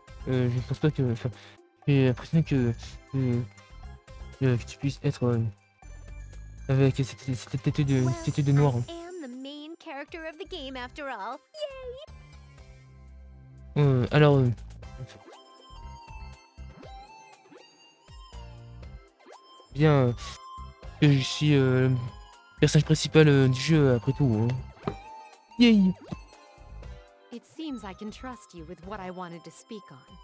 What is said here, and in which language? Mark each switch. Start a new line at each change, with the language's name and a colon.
French: je ne pense pas que... Enfin, j'ai impressionné que tu puisses être avec cette tête de noir. Hein.
English: I am the main character of the game after all.
French: Alors, bien que je suis le personnage principal du jeu après tout. Hein. Yay!
English: It seems I can trust you with what I wanted to speak on.